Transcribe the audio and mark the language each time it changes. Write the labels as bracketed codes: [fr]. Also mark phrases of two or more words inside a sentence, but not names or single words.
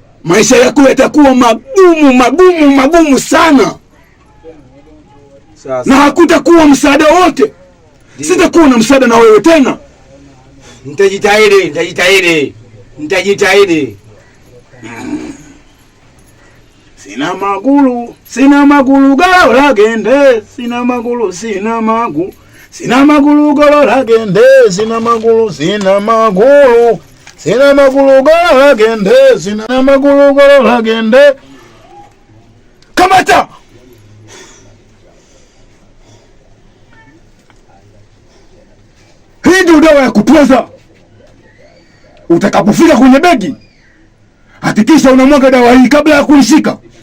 [sw] maisha yako yatakuwa magumu sana. Sasa. Na hakutakuwa msaada wote. Sitakuwa na msaada na wewe tena. Nitajitahidi. Sina magulu galo lagende, sina magulu galo lagende, sina magulu galo lagende, sina magulu galo lagende. Kamata! Hii ndio dawa ya kupoza. Utakapofika kwenye begi, hakikisha unamwaga dawa hii kabla ya kulishika.